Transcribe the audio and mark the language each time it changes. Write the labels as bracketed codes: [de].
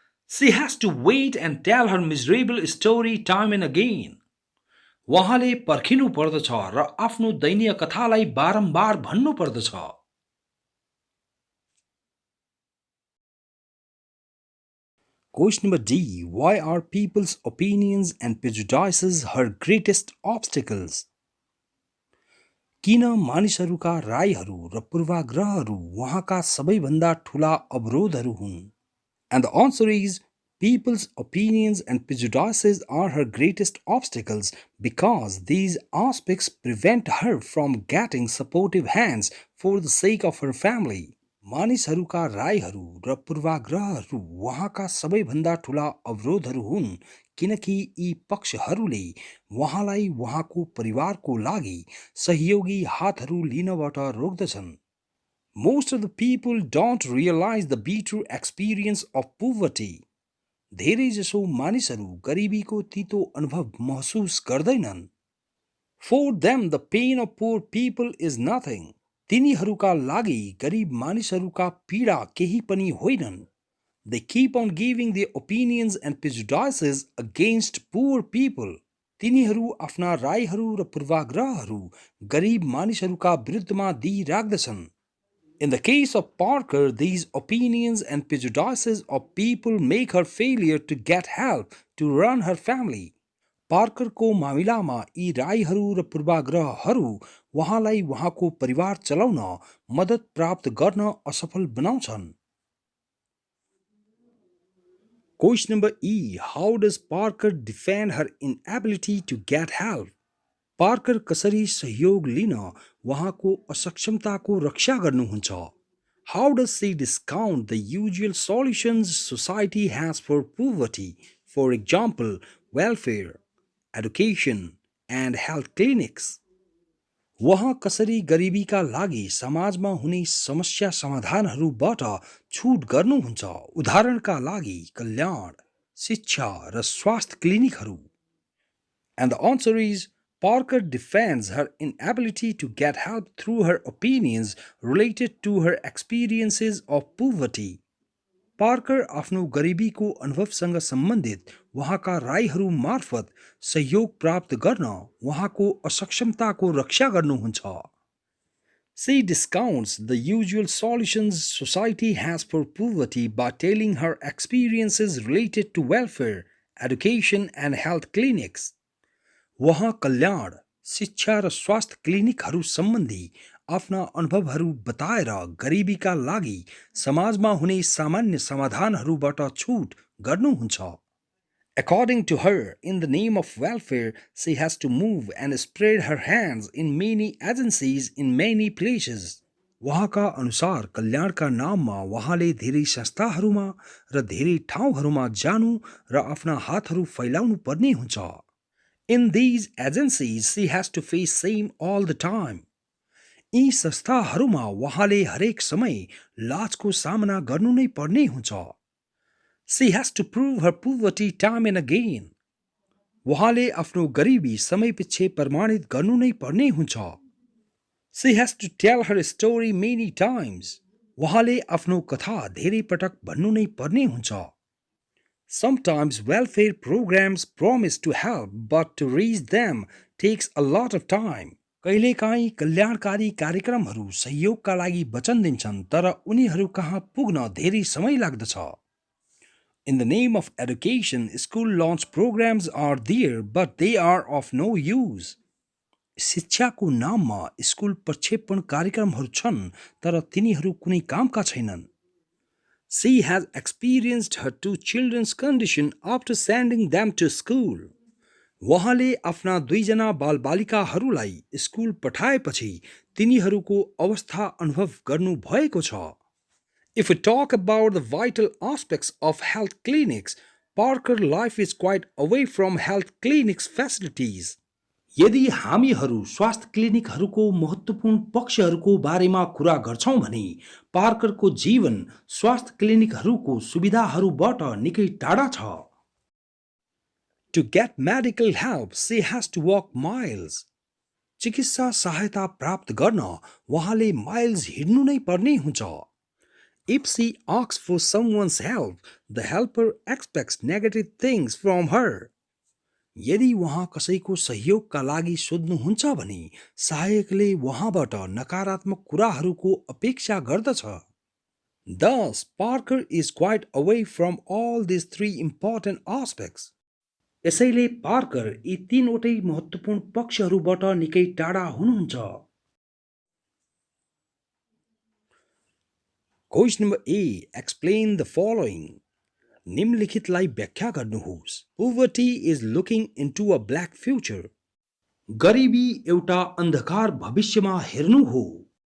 [en] She has to wait and tell her miserable story time and again. [ne] उहाँले पर्खिनु पर्दछ र आफ्नो दैनीय कथालाई बारम्बार भन्नु पर्दछ। [en] Question number D. Why are people's opinions and prejudices her greatest obstacles? [ne] किन मानिसहरूका रायहरू र पूर्वाग्रहहरू उहाँका सबैभन्दा ठूला अवरोधहरू हुन्? [en] And the answer is people's opinions and prejudices are her greatest obstacles because these aspects prevent her from getting supportive hands for the sake of her family. [ne] मानिसहरूका रायहरू र पूर्वाग्रहहरू उहाँका सबैभन्दा ठूला अवरोधहरू हुन् किनकि यी पक्षहरूले उहाँलाई उहाँको परिवारको लागि सहयोगी हातहरू लिनबाट रोक्दछन्। [en] Most of the people don't realize the bitter experience of poverty. [ne] धेरै जसो मानिसहरू गरिबीको तीतो अनुभव महसुस गर्दैनन्। [en] For them, the pain of poor people is nothing. [ne] तिनीहरूका लागि गरिब मानिसहरूका पीडा केही पनि होइनन्। [en] They keep on giving their opinions and prejudices against poor people. [ne] तिनीहरू आफ्ना रायहरू र पूर्वाग्रहहरू गरिब मानिसहरूका विरुद्धमा दिइराख्दछन्। [en] In the case of Parker, these opinions and prejudices of people make her failure to get help to run her family. [ne] पार्करको मामिलामा यी रायहरू र पूर्वाग्रहहरू उहाँलाई उहाँको परिवार चलाउन मद्दत प्राप्त गर्न असफल बनाउँछन्। [en] Question number E. How does Parker defend her inability to get help? [ne] Parker कसरी सहयोग लिन उहाँको असक्षमताको रक्षा गर्नुहुन्छ? [en] How does she discount the usual solutions society has for poverty, for example, welfare, education, and health clinics? [ne] उहाँ कसरी गरिबीका लागि समाजमा हुने समस्या समाधानहरूबाट छुट गर्नुहुन्छ, उदाहरणका लागि कल्याण, शिक्षा र स्वास्थ्य क्लिनिकहरू? [en] And the answer is Parker defends her inability to get help through her opinions related to her experiences of poverty. [ne] Parker आफ्नो गरिबीको अनुभवसँग सम्बन्धित उहाँका रायहरू मार्फत सहयोग प्राप्त गर्न उहाँको असक्षमताको रक्षा गर्नुहुन्छ। [en] She discounts the usual solutions society has for poverty by telling her experiences related to welfare, education, and health clinics. [ne] उहाँ कल्याण, शिक्षा र स्वास्थ्य क्लिनिकहरू सम्बन्धी आफ्ना अनुभवहरू बताएर गरिबीका लागि समाजमा हुने सामान्य समाधानहरूबाट छुट गर्नुहुन्छ। [en] According to her, in the name of welfare, she has to move and spread her hands in many agencies in many places. [ne] उहाँका अनुसार कल्याणका नाममा उहाँले धेरै संस्थाहरूमा र धेरै ठाउँहरूमा जानु र आफ्ना हातहरू फैलाउनु पर्ने हुन्छ। [en] In these agencies, she has to face shame all the time. [ne] यी संस्थाहरूमा उहाँले हरेक समय लाजको सामना गर्नु नै पर्ने हुन्छ। [en] She has to prove her poverty time and again. [ne] उहाँले आफ्नो गरिबी समयपछि प्रमाणित गर्नु नै पर्ने हुन्छ। [en] She has to tell her story many times. [ne] उहाँले आफ्नो कथा धेरै पटक भन्नु नै पर्ने हुन्छ। [en] Sometimes welfare programs promise to help, but to reach them takes a lot of time. [ne] कहिलेकाहीँ कल्याणकारी कार्यक्रमहरू सहयोगका लागि वचन दिन्छन्, तर उनीहरू कहाँ पुग्न धेरै समय लाग्दछ। [en] In the name of education, school launch programs are there, but they are of no use. [ne] शिक्षाको नाममा स्कुल प्रक्षेपण कार्यक्रमहरू छन्, तर तिनीहरू कुनै कामका छैनन्। [en] She has experienced her two children's condition after sending them to school. [ne] उहाँले आफ्ना दुईजना बालबालिकाहरूलाई स्कुल पठाएपछि तिनीहरूको अवस्था अनुभव गर्नु भएको छ। [en] If we talk about the vital aspects of health clinics, Parker life is quite away from health clinics facilities. [ne] यदि हामीहरू स्वास्थ्य क्लिनिकहरूको महत्त्वपूर्ण पक्षहरूको बारेमा कुरा गर्छौं भने पार्करको जीवन स्वास्थ्य क्लिनिकहरूको सुविधाहरूबाट निकै टाढा छ। [en] To get medical help, she has to walk miles. [ne] चिकित्सा सहायता प्राप्त गर्न उहाँले माइल्स हिँड्नु नै पर्ने हुन्छ। [en] If she asks for someone's help, the helper expects negative things from her. [ne] यदि उहाँ कसैको सहयोगका लागि सोध्नुहुन्छ भने सहायकले उहाँबाट नकारात्मक कुराहरूको अपेक्षा गर्दछ। [en] Thus, Parker is quite away from all these three important aspects. [ne] यसैले पार्कर यी तीनवटै महत्त्वपूर्ण पक्षहरूबाट निकै टाढा हुनुहुन्छ। [en] Question number A. Explain the following. [ne] निम्नलिखितलाई व्याख्या गर्नुहोस्। [en] Poverty is looking into a black future. [ne] गरिबी एउटा अन्धकार भविष्यमा हेर्नु हो।